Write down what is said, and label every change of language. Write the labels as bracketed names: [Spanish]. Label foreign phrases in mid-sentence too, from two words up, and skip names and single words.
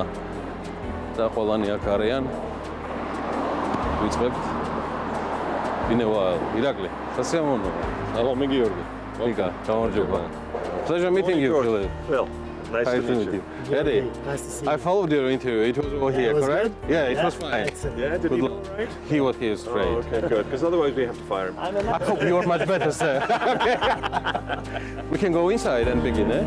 [Georgian] Da ყველანი აქ არიან. ვიწყებთ. დინევა ირაკლი. სასიამოვნო. სალომი გიორგი. ვიკა, გამარჯობა. [English] Pleasure meeting you, Philip. Phil, nice to meet you. Eddie, Nice to see you. I followed your interview. It was over here, was correct? good? Yeah, it was fine. Excellent. Yeah, did he do all right? He was straight. Oh, okay, good. Because otherwise we have to fire him. I hope you're much better, sir. Okay. We can go inside and begin, eh?